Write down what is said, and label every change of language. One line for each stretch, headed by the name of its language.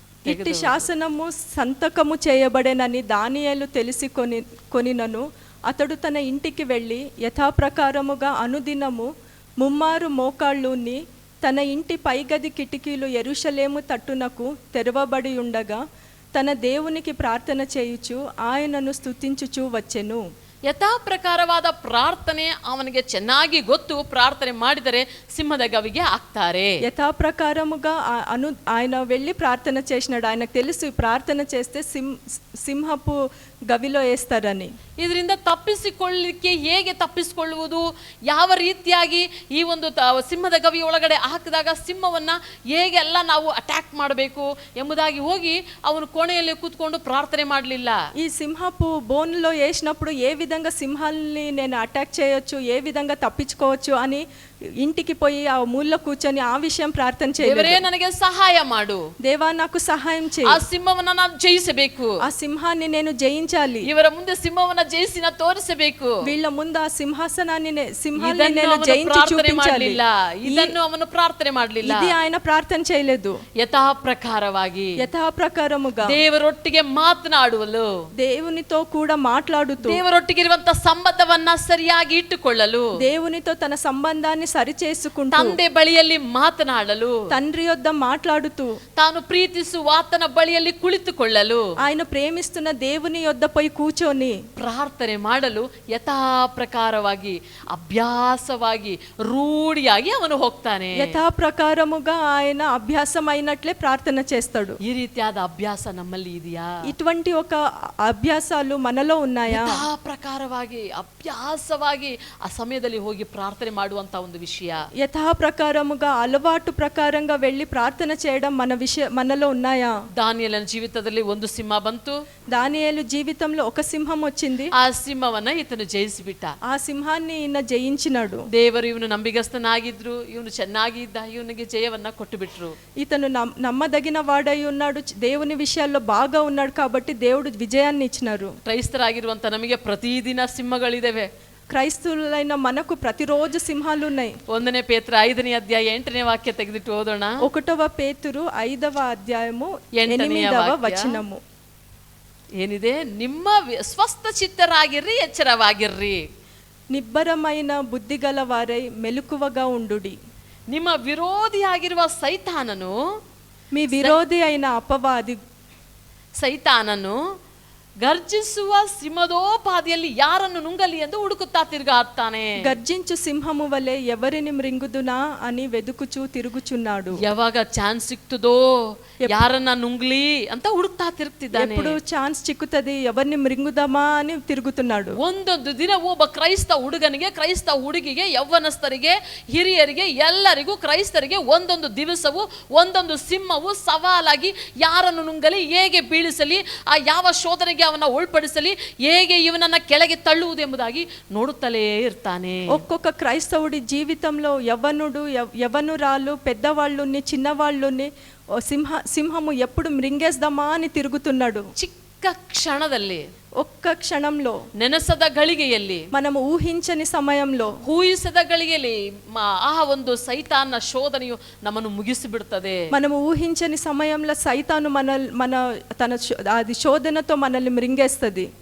Telugu: ఇట్టి శాసనము సంతకము చేయబడేనని దానియేలు తెలిసి కొనినను అతడు తన ఇంటికి వెళ్ళి యథాప్రకారముగా అనుదినము 3 మోకాళ్ళుని తన ఇంటి పైగది కిటికీలు యెరూషలేము తట్టునకు తెరవబడి ఉండగా తన దేవునికి ప్రార్థన చేయుచు ఆయనను స్తుతించుచు వచ్చెను.
Kannada: ಯಥಾ ಪ್ರಕಾರವಾದ ಪ್ರಾರ್ಥನೆ ಅವನಿಗೆ ಚೆನ್ನಾಗಿ ಗೊತ್ತು. ಪ್ರಾರ್ಥನೆ ಮಾಡಿದರೆ సింహದ గవిಗೆ ಹಾಕ್ತಾರೆ.
Telugu: యథా ప్రకారముగా ఆయన వెళ్ళి ప్రార్థన చేసినాడు. ఆయనకు తెలుసు ప్రార్థన చేస్తే సింహపు గవిలో వేస్తారని.
Kannada: ಇದರಿಂದ ತಪ್ಪಿಸಿಕೊಳ್ಳಲಿಕ್ಕೆ ಹೇಗೆ ತಪ್ಪಿಸಿಕೊಳ್ಳುವುದು, ಯಾವ ರೀತಿಯಾಗಿ ಈ ಒಂದು ಸಿಂಹದ ಗವಿ ಒಳಗಡೆ ಹಾಕಿದಾಗ ಸಿಂಹವನ್ನ ಹೇಗೆಲ್ಲ ನಾವು ಅಟ್ಯಾಕ್ ಮಾಡಬೇಕು ಎಂಬುದಾಗಿ ಹೋಗಿ ಅವನು ಕೋಣೆಯಲ್ಲಿ ಕೂತ್ಕೊಂಡು ಪ್ರಾರ್ಥನೆ ಮಾಡಲಿಲ್ಲ.
Telugu: ఈ సింహపు బోన్లో వేసినప్పుడు ఏ విధంగా సింహాల్ని నేను అటాక్ చేయొచ్చు, ఏ విధంగా తప్పించుకోవచ్చు అని ఇంటికి పోయి ఆ మూలలో కూర్చొని ఆ విషయం ప్రార్థన చేయలేదు.
Kannada: ದೇವರೇ ನನಗೆ ಸಹಾಯ ಮಾಡು,
Telugu: దేవా నాకు సహాయం చేయి,
Kannada: ಆ ಸಿಂಹವನ್ನ ನಾನು ಜಯಿಸಬೇಕು,
Telugu: ఆ సింహాన్ని నేను జయించాలి,
Kannada: ಇವರ ಮುಂದೆ ಸಿಂಹವನ್ನ ಜಯಿಸಿ ನಾನು ತೋರಿಸಬೇಕು,
Telugu: వీళ్ళ ముందు ఆ సింహాసనాన్ని
Kannada: ಇದನ್ನು
Telugu: నేను
Kannada: ಅವನು
Telugu: జయించి
Kannada: ಪ್ರಾರ್ಥನೆ
Telugu: చూపించాలి.
Kannada: ಮಾಡಲಿಲ್ಲ. ಇದನ್ನು ಅವನು ಪ್ರಾರ್ಥನೆ ಮಾಡಲಿಲ್ಲ.
Telugu: ఇది ఆయన ప్రార్థన చేయలేదు.
Kannada: ಯಥಾ ಪ್ರಕಾರವಾಗಿ,
Telugu: యథా ప్రకారముగా
Kannada: ದೇವರೊಟ್ಟಿಗೆ ಮಾತನಾಡುವಲು,
Telugu: దేవునితో కూడా మాట్లాడుతూ,
Kannada: ದೇವರೊಟ್ಟಿಗೆ ಇರುವಂತ ಸಂಬಂಧವನ್ನ ಸರಿಯಾಗಿ ಇಟ್ಟುಕೊಳ್ಳಲು,
Telugu: దేవునితో తన సంబంధాన్ని సరిచేసుకుంటూ
Kannada: ತಂದೆ ಬಳಿಯಲ್ಲಿ ಮಾತನಾಡಲು,
Telugu: తండ్రి యొద్ద మాట్లాడుతూ,
Kannada: ತಾನು ಪ್ರೀತಿಸುವ ಆತನ ಬಳಿಯಲ್ಲಿ ಕುಳಿತುಕೊಳ್ಳಲು,
Telugu: ఆయన ప్రేమిస్తున్న దేవుని యొద్ద పోయి కూర్చొని
Kannada: ಪ್ರಾರ್ಥನೆ ಮಾಡಲು ಯಥಾ ಪ್ರಕಾರವಾಗಿ ಅಭ್ಯಾಸವಾಗಿ ರೂಢಿಯಾಗಿ ಅವನು ಹೋಗ್ತಾನೆ.
Telugu: యథా ప్రకారముగా ఆయన అభ్యాసం అయినట్లే ప్రార్థన చేస్తాడు.
Kannada: ಈ ರೀತಿಯಾದ ಅಭ್ಯಾಸ ನಮ್ಮಲ್ಲಿ ಇದೆಯಾ?
Telugu: ఇటువంటి ఒక అభ్యాసాలు మనలో ఉన్నాయా?
Kannada: ಯಥಾ ಪ್ರಕಾರವಾಗಿ ಅಭ್ಯಾಸವಾಗಿ ಆ ಸಮಯದಲ್ಲಿ ಹೋಗಿ ಪ್ರಾರ್ಥನೆ ಮಾಡುವಂತ ಒಂದು ವಿಷಯ,
Telugu: యథా ప్రకారముగా అలవాటు ప్రకారంగా వెళ్ళి ప్రార్థన చేయడం మనలో ఉన్నాయా?
Kannada: ದಾನಿಯೇಲನ ಜೀವಿತದಲ್ಲಿ ಒಂದು ಸಿಂಹ ಬಂತು.
Telugu: దానియేలు జీవితంలో ఒక సింహం వచ్చింది.
Kannada: ಆ ಸಿಂಹವನ್ನ ಈತನು ಜಯಿಸಿಬಿಟ್ಟ.
Telugu: ఆ సింహాన్ని ఈయన జయించినాడు.
Kannada: ದೇವರು ಇವನು ನಂಬಿಗಸ್ತನಾಗಿದ್ರು, ಇವನು ಚೆನ್ನಾಗಿ ಇದ್ದ, ಇವನಿಗೆ ಜಯವನ್ನ ಕೊಟ್ಟು ಬಿಟ್ರು.
Telugu: ఇతను నమ్మదగిన వాడై ఉన్నాడు, దేవుని విషయాల్లో బాగా ఉన్నాడు కాబట్టి దేవుడు విజయాన్ని ఇచ్చినారు.
Kannada: ಕ್ರೈಸ್ತರಾಗಿರುವಂತ ನಮಗೆ ಪ್ರತಿದಿನ ಸಿಂಹಗಳಿದಾವೆ.
Telugu: క్రైస్తవులైన మనకు ప్రతిరోజు సింహాలు ఉన్నాయి.
Kannada: 1 ಪೇತ್ರ 5ನೇ ಅಧ್ಯಾಯ 8ನೇ ವಾಕ್ಯ ತೆಗೆದಿಟ್ಟು ಓದೋಣ.
Telugu: 1 పేతురు 5వ అధ్యాయము
Kannada: 8ನೇ
Telugu: 8వ
Kannada: ವಾಕ್ಯ.
Telugu: వచనము
Kannada: ಏನಿದೆ? ನಿಮ್ಮ ಸ್ವಸ್ಥ ಚಿತ್ತರಾಗಿರ್ರಿ, ಎಚ್ಚರವಾಗಿರ್ರಿ.
Telugu: నిబ్బరమైన బుద్ధిగల వారై మెలకువగా ఉండుడి.
Kannada: ನಿಮ್ಮ ವಿರೋಧಿಯಾಗಿರುವ ಸೈತಾನನು,
Telugu: మీ విరోధి అయిన అపవాది
Kannada: ಸೈತಾನನು ಗರ್ಜಿಸುವ ಸಿಂಹದೋಪಾದಿಯಲ್ಲಿ ಯಾರನ್ನು ನುಂಗಲಿ ಎಂದು ಹುಡುಕುತ್ತಾ ತಿರುಗಾಡ್ತಾನೆ.
Telugu: గర్జించు సింహము వలె ఎవరిని మృంగుదునా అని వెదుకుచూ తిరుగుచున్నాడు.
Kannada: ಯಾವಾಗ ಚಾನ್ಸ್ ಸಿಕ್ತದೋ ಯಾರನ್ನ ನುಂಗ್ಲಿ ಅಂತ ಹುಡುಕ್ತಾ ತಿರುಗ್ತಿದ್ದಾನೆ.
Telugu: ఎప్పుడు ఛాన్స్ చిక్కుతది, ఎవరిని మృంగుదామా అని తిరుగుతున్నాడు.
Kannada: ಒಂದೊಂದು ದಿನ ಒಬ್ಬ ಕ್ರೈಸ್ತ ಹುಡುಗನಿಗೆ, ಕ್ರೈಸ್ತ ಹುಡುಗಿಗೆ, ಯೌವನಸ್ಥರಿಗೆ, ಹಿರಿಯರಿಗೆ, ಎಲ್ಲರಿಗೂ ಕ್ರೈಸ್ತರಿಗೆ ಒಂದೊಂದು ದಿವಸವು ಒಂದೊಂದು ಸಿಂಹವು ಸವಾಲಾಗಿ ಯಾರನ್ನು ನುಂಗಲಿ, ಹೇಗೆ ಬೀಳಿಸಲಿ, ಆ ಯಾವ ಶೋಧನೆಗೆ ಅವನ ಒಳಪಡಿಸಲಿ, ಹೇಗೆ ಇವನನ್ನ ಕೆಳಗೆ ತಳ್ಳುವುದೆಂಬುದಾಗಿ ನೋಡುತ್ತಲೇ ಇರ್ತಾನೆ.
Telugu: ఒక్కొక్క క్రైస్తవుడి జీవితంలో యవ్వనురాలు, పెద్దవాళ్ళుని, చిన్నవాళ్ళుని సింహము ఎప్పుడు మృంగేద్దామా అని తిరుగుతున్నాడు.
Kannada: ಚಿಕ್ಕ ಕ್ಷಣದಲ್ಲಿ,
Telugu: ఒక్క క్షణంలో,
Kannada: ನೆನೆಸದ ಗಳಿಗೆಯಲ್ಲಿ,
Telugu: మనము ఊహించని సమయంలో,
Kannada: ಊಹಿಸದ ಗಳಿಗೆಯಲ್ಲಿ ಆ ಒಂದು ಸೈತಾನ್ನ ಶೋಧನೆಯು ನಮ್ಮನ್ನು ಮುಗಿಸಿಬಿಡುತ್ತದೆ.
Telugu: మనము ఊహించని సమయంలో సైతాను తన అది శోధనతో మనల్ని మృంగేస్తుంది.